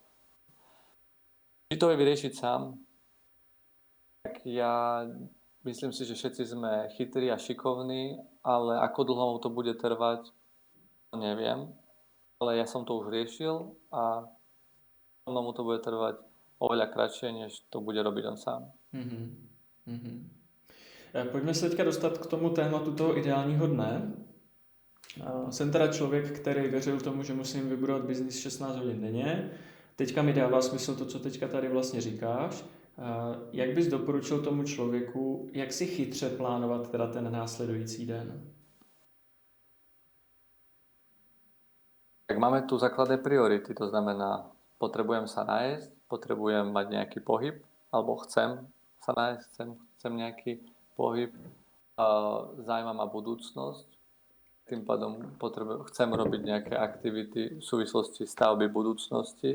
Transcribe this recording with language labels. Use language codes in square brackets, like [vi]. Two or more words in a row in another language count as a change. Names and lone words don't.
[sk] Či to je vyriešiť sám, tak ja myslím si, že všetci sme chytrí a šikovní, ale ako dlho to bude trvať, to neviem. Ale ja som to už riešil a mu to bude trvať oveľa kratšie, než to bude robiť on sám. [cs] Pojďme se teďka dostat k tomu tématu toho ideálního dne. Jsem teda člověk, který věřil tomu, že musím vybudovat biznis 16 hodin denně. Teďka mi dává smysl to, co teďka tady vlastně říkáš. Jak bys doporučil tomu člověku, jak si chytře plánovat teda ten následující den? [sk] Tak máme tu základné priority, to znamená, potrebujem sa nájsť, potrebujem mať nejaký pohyb, alebo chcem sa nájsť, chcem nejaký pohyb, zaujíma ma budúcnosť, tým pádom chcem robiť nejaké aktivity v súvislosti stavby budúcnosti.